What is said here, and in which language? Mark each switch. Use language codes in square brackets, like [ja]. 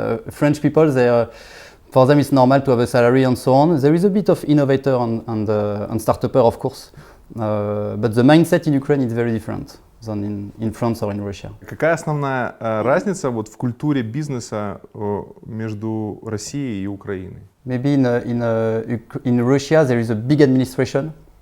[en] French people, for them it's normal to have a salary and so on. There is a bit of innovator and startupper, of course, but the mindset in Ukraine is very different than in France or in Russia. [ru] Какая основная разница вот в культуре бизнеса между Россией и Украиной? [en] Maybe in Russia there is a big administration.